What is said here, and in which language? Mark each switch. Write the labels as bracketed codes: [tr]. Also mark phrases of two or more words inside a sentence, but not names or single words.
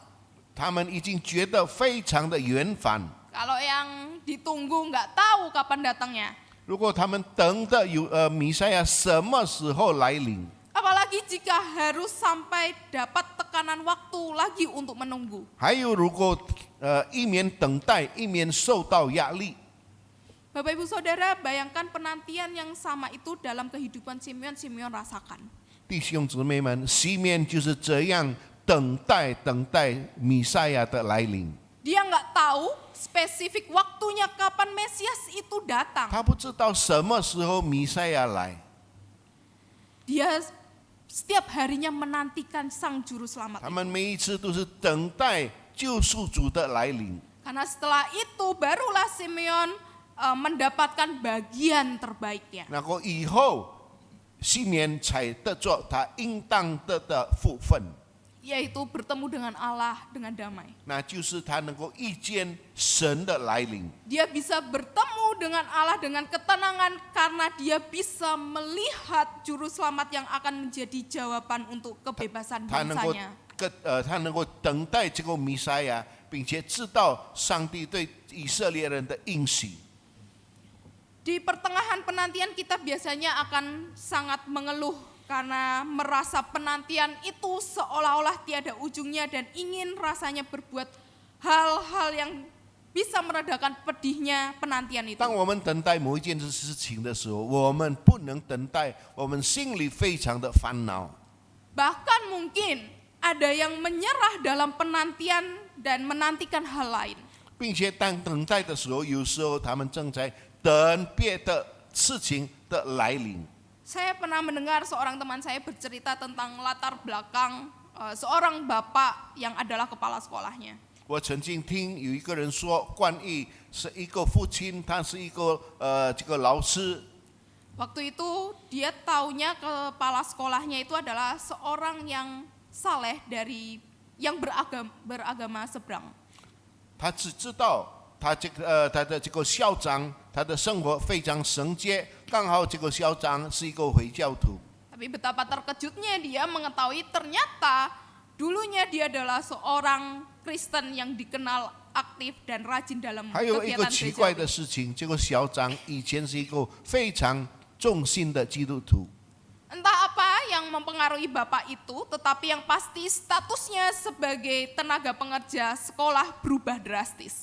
[zh] 他们已经觉得非常的厌烦。 [id] Kalau yang ditunggu nggak tahu kapan datangnya. [zh] 如果他们等的弥赛亚什么时候来临？ [id] Apalagi jika harus sampai dapat tekanan waktu lagi untuk menunggu. [zh] 还有，如果一面等待，一面受到压力。 [id] Bapak Ibu Saudara, bayangkan penantian yang sama itu dalam kehidupan Simeon rasakan. [zh] 弟兄姊妹们，西面就是这样等待弥赛亚的来临。 [id] Dia nggak tahu spesifik waktunya kapan Mesias itu datang. [zh] 他不知道什么时候弥赛亚来。 [id] Dia setiap harinya menantikan Sang Juru Selamat. [zh] 他们每一次都是等待救赎主的来临。 [id] Karena setelah itu barulah Simeon mendapatkan bagian terbaiknya. [zh] 然后以后，西面才得着他应当得的福分， [id] Yaitu bertemu dengan Allah dengan damai. [zh] 那就是他能够遇见神的来临。 [id] Dia bisa bertemu dengan Allah dengan ketenangan karena dia bisa melihat Juru Selamat yang akan menjadi jawaban untuk kebebasan [zh] 他能够 [id] bangsanya. [zh] 他能够等待这个弥赛亚，并且知道上帝对以色列人的应许。 [id] Di pertengahan penantian kita biasanya akan sangat mengeluh karena merasa penantian itu seolah-olah tiada ujungnya dan ingin rasanya berbuat hal-hal yang bisa meredakan pedihnya penantian itu. [zh] 当我们等待某一件事情的时候，我们不能等待，我们心里非常的烦恼。 [id] Bahkan mungkin ada yang menyerah dalam penantian dan menantikan hal lain. [zh] 并且当等待的时候，有时候他们正在等别的事情的来临。 [id] Saya pernah mendengar seorang teman saya bercerita tentang latar belakang seorang bapak yang adalah kepala sekolahnya. [zh] 我曾经听有一个人说，关于是一个父亲，他是一个这个老师。 [id] Waktu itu dia taunya kepala sekolahnya itu adalah seorang yang saleh dari yang beragama seberang. [zh] 他只知道他的这个校长，他的生活非常圣洁，刚好这个校长是一个回教徒。 [id] Tapi betapa terkejutnya dia mengetahui ternyata dulunya dia adalah seorang Kristen yang dikenal aktif dan rajin dalam [zh] 还有一个 [id] kegiatan [zh] 奇怪 [id] gereja. [zh] 的事情，这个校长以前是一个非常忠心的基督徒。 [id] Entah apa yang mempengaruhi bapak itu, tetapi yang pasti statusnya sebagai tenaga pengerja sekolah berubah drastis.